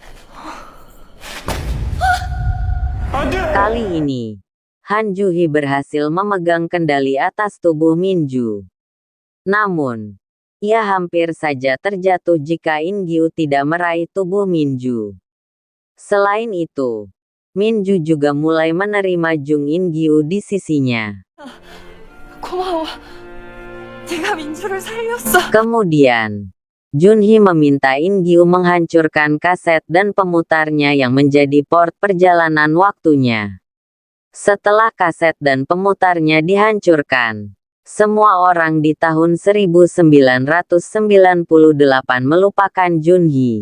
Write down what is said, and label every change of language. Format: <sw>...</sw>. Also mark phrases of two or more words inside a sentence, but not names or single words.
<id>Kali ini, Han Ju-hee berhasil memegang kendali atas tubuh Min-ju. Namun, ia hampir saja terjatuh jika In-gyu tidak meraih tubuh Min-ju. Selain itu, Min-ju juga mulai menerima Jung In-gyu di sisinya.</id> <ko>고마워. 네가 민주를 살렸어.</ko> <id>Kemudian, Junhee meminta In-gyu menghancurkan kaset dan pemutarnya yang menjadi port perjalanan waktunya. Setelah kaset dan pemutarnya dihancurkan, semua orang di tahun 1998 melupakan Junhee.</id>